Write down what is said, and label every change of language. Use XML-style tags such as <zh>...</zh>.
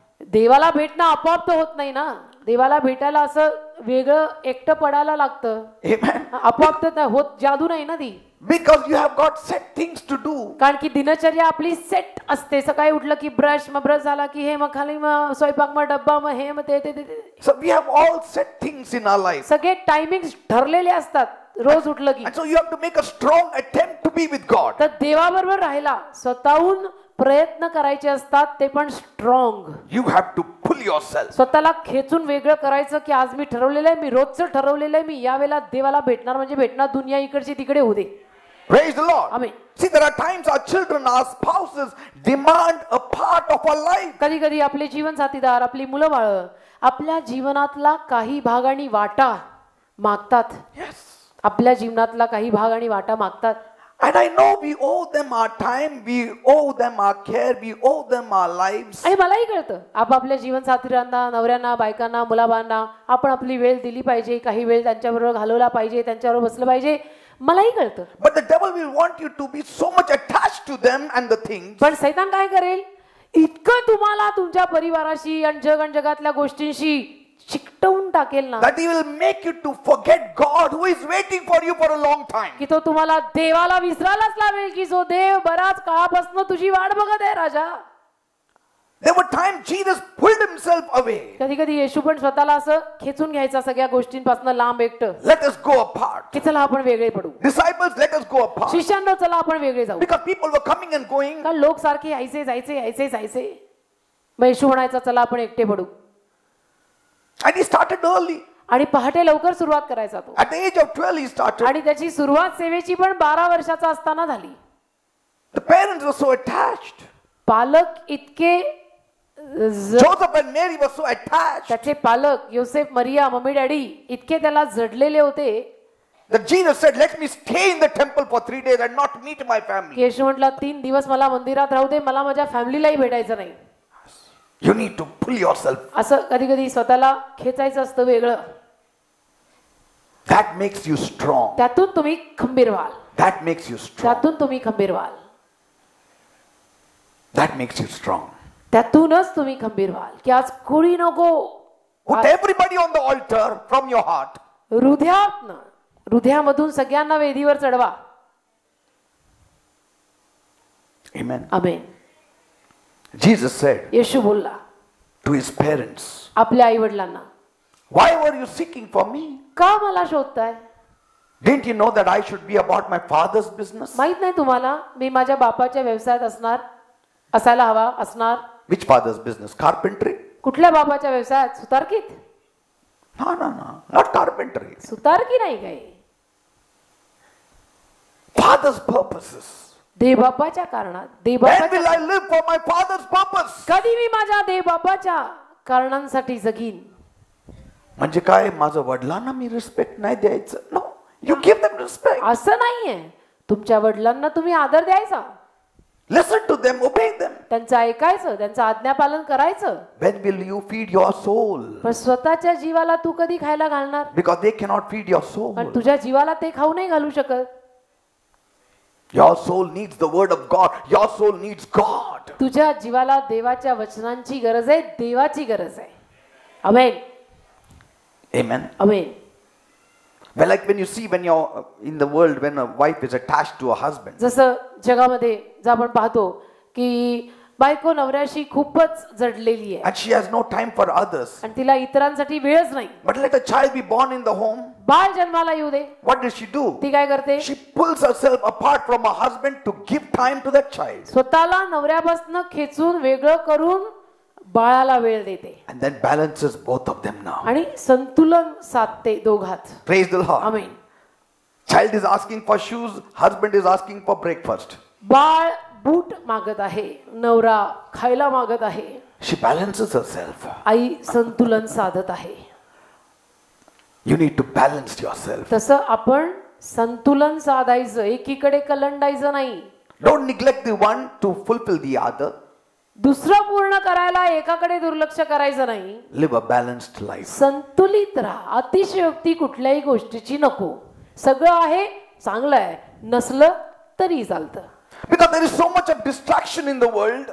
<mr>देवाला भेटणं आपोआप तर होत नाही ना. देवाला भेटायला असं वेगळं एकटं पडायला लागतं.</mr> <en>Amen.</en> <mr>आपोआप तर होत, जादू नाही ना ती.</mr> <en>Because you have got set things to do.</en> <mr>कारण की दिनचर्या आपली सेट असते. सकाळी उठलं की ब्रश, मग ब्रश झाला की हे, मग खाली मग स्वयंपाक, मग डब्बा, मग हे, मग ते.</mr> <en>So we have all set things in our life.</en> <mr>सगळे टायमिंग ठरलेले असतात. रोज उठलं की</mr> <en>And so you have to make a strong attempt to be with God.</en> <mr>तर देवाबरोबर राहायला स्वतःहून प्रयत्न करायचे असतात, ते पण strong.</mr> <en>You have to pull yourself.</en> <mr>स्वतःला खेचून वेगळं करायचं की आज मी ठरवलेलं आहे, मी रोजचं ठरवलेलं आहे, मी यावेळेला देवाला भेटणार म्हणजे भेटणार. दुनिया इकडची तिकडे होऊ दे.</mr> <en>Praise the Lord. Amen. See, there are times our children, our spouses demand a part of our life.</en> <mr>कधी कधी आपले जीवन साथीदार, आपली मुलं बाळ आपल्या जीवनातला काही भाग आणि वाटा मागतात.</mr> <en>Yes.</en> <mr>आपल्या जीवनातला काही भाग आणि वाटा मागतात.</mr> <en>And I know we owe them our time, we owe them our care, we owe them our lives.</en> <mr>आणि मलाही कळतं आपापल्या जीवन साथीदारांना, नवऱ्यांना, बायकांना, मुलाबाळांना आपण आपली वेळ दिली पाहिजे, काही वेळ त्यांच्याबरोबर घालवला पाहिजे, त्यांच्याबरोबर बसलं पाहिजे. मलाही कळतं.</mr> <en>But the devil will want you to be so much attached to them and the things.</en> <mr>पण सैतान काय करेल, इतकं तुम्हाला तुमच्या परिवाराशी आणि जग आणि जगातल्या गोष्टींशी चिकटवून टाकेल ना,</mr> <en>That he will make you to forget God who is waiting for you for a long time.</en> <mr>की तो तुम्हाला देवाला विसरायलाच लावेल की जो देव बराच काळापासून तुझी वाट बघत आहे राजा.</mr> <en>There were times Jesus pulled himself away.</en> <mr>कधी कधी येशू पण स्वतःला असं खेचून घ्यायचा सगळ्या गोष्टींपासून लांब एकटं,</mr> <en>Let us go apart.</en> <mr>की चला आपण वेगळे पडू.</mr> <en>Disciples, let us go apart.</en> <mr>शिष्यांनो चला आपण वेगळे जाऊ.</mr> <en>Because people were coming and going.</en> <mr>कारण लोक सारखे यायचे जायचे. मग येशू म्हणायचा चला आपण एकटे पडू.</mr> <en>And he started early.</en> <mr>आणि पहाटे लवकर सुरुवात करायचा तो.</mr> <en>At the age of 12 he started.</en> <mr>आणि त्याची सुरुवात सेवेची पण 12 वर्षाचा असताना झाली.</mr> <en>The parents were so attached.</en> <mr>पालक इतके</mr> <en>Joseph and Mary were so attached</en> <mr>त्याचे पालक योसेफ, मरिया, मम्मी डॅडी इतके त्याला जडलेले होते</mr> <en>that Jesus said, let me stay in the temple for 3 days and not meet my family.</en> <mr>येशू म्हटला 3 दिवस मला मंदिरात राहू दे, मला माझ्या फॅमिलीलाही भेटायचं नाही.</mr> <en>You need to pull yourself.</en> <mr>असं कधी कधी स्वतःला खेचायचं असतं वेगळं.</mr> <en>That makes you strong.</en> <mr>त्यातून तुम्ही खंबीर व्हाल.</mr> <en>That makes you strong.</en> <mr>त्यातून तुम्ही खंबीर व्हाल.</mr> <en>That makes you strong.</en> <mr>त्यातूनच तुम्ही खंबीर व्हाल की आज कोणी नको.</mr> <en>Put everybody on the altar from your heart.</en> <mr>हृदयामधून सगळ्यांना वेदीवर चढवा.</mr> <en>Amen.</en> <mr>आमेन.</mr> <en>Jesus said</en> <mr>येशू बोलला</mr> <en>to his parents,</en> <mr>आपल्या आई वडिलांना,</mr> <en>why were you seeking for me?</en> <mr>का मला शोधताय?</mr> <en>Didn't you know that I should be about my father's business?</en> <mr>माहित नाही तुम्हाला मी माझ्या बापाच्या व्यवसायात असायला हवा असणार?</mr> <en>Which father's business? Carpentry?</en> <mr>कुठल्या बापाच्या व्यवसायात? सुतारकीत?</mr> <en>No, not carpentry.</en> <mr>सुतारकी नाही काही.</mr> <en>Father's purposes.</en> <mr>देवबापाच्या कारणात.</mr> <en>When will I live for my father's purpose?</en> <mr>कधी मी माझ्या देवबापाच्या कारणांसाठी जगीन. म्हणजे काय, माझं वडिलांना मी रिस्पेक्ट नाही द्यायचं?</mr> <en>No, you give them respect.</en> <mr>असं नाहीये. तुमच्या वडिलांना तुम्ही आदर द्यायचा.</mr> <en>Listen to them, obey them.</en> <mr>त्यांचं ऐकायचं, त्यांचं आज्ञापालन करायचं.</mr> <en>When will you feed your soul?</en> <mr>पण स्वतःच्या जीवाला तू कधी खायला घालणार?</mr> <en>Because they cannot feed your soul.</en> <mr>पण तुझ्या जीवाला ते खाऊ नाही घालू शकत.</mr> <en>Your soul needs the word of God. Your soul needs God.</en> <mr>तुझ्या जीवाला देवाच्या वचनांची गरज आहे, देवाची गरज आहे. आमेन.</mr> <en>Amen.</en> <mr>Amen.</mr> <en>Well, like when you see when you're in the world, when a wife is attached to a husband,</en> <mr>जसं जगामध्ये जर आपण पाहतो की बायको नवऱ्याशी खूपच जडलेली आहे</mr> <en>and she has no time for others.</en> <mr>आणि तिला इतरांसाठी वेळच नाही.</mr> <en>But let a child be born in the home.</en> <mr>बाळ जन्माला येऊ दे,</mr> <en>What does she do?</en> <mr>ती काय करते?</mr> <en>She pulls herself apart from her husband to give time to that child.</en> <mr>स्वतःला नवऱ्यापासून खेचून वेगळं करून बाळाला वेळ देते</mr> <en>And then balances both of them now.</en> <mr>आणि संतुलन साधते दोघात.</mr> <en>Praise the Lord.</en> <mr>Amen.</mr> <en>Child is asking for shoes, husband is asking for breakfast.</en> <mr>बाळ बूट मागत आहे, नवरा खायला मागत आहे.</mr> <en>She balances herself.</en> <mr>आई संतुलन साधत आहे.</mr> <en>You need to balance yourself.</en> <mr>तसं आपण संतुलन साधायचं, एकीकडे कलंडायचं नाही.</mr> <en>Don't neglect the one to fulfill the other.</en> <mr>दुसरं पूर्ण करायला एकाकडे दुर्लक्ष करायचं नाही.</mr> <en>Live a balanced life.</en> <mr>संतुलित राहा. अतिशयोक्ती कुठल्याही गोष्टीची नको. सगळं आहे, चांगलं आहे, नसलं तरी चालतं.</mr> <en>Because there is so much of distraction in the world.</en>